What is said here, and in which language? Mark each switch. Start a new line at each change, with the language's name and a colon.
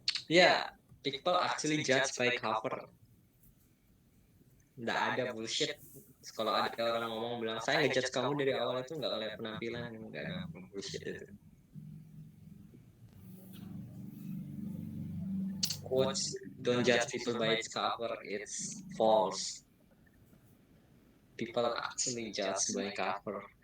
English: Ya, people actually judge by cover.
Indonesian: Nggak ada bullshit. Kalau ada orang ngomong bilang saya ngejudge kamu dari awal itu nggak oleh penampilan, nggak ada bullshit itu.
English: Quotes don't judge people by its cover, it's false. People actually judge by cover.